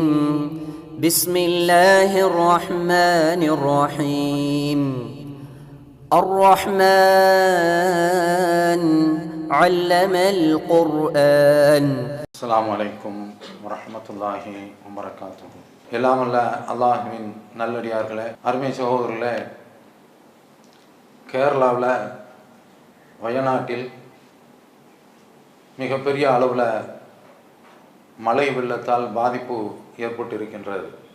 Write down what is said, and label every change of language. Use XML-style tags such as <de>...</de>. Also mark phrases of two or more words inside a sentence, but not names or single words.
<ar>بسم الله الرحمن الرحيم. الرحمن علم القرآن. السلام عليكم ورحمة الله وبركاته.</ar> <ta>எல்லாம் அல்ல அல்லாஹ்வின் நல்லடியார்களே, அருமை சகோதரர்களே, கேரளாவில் வயநாட்டில் மிகப்பெரிய அளவில் மழை வெள்ளத்தால் பாதிப்பு ஏற்பட்டிருக்கின்றது.</ta>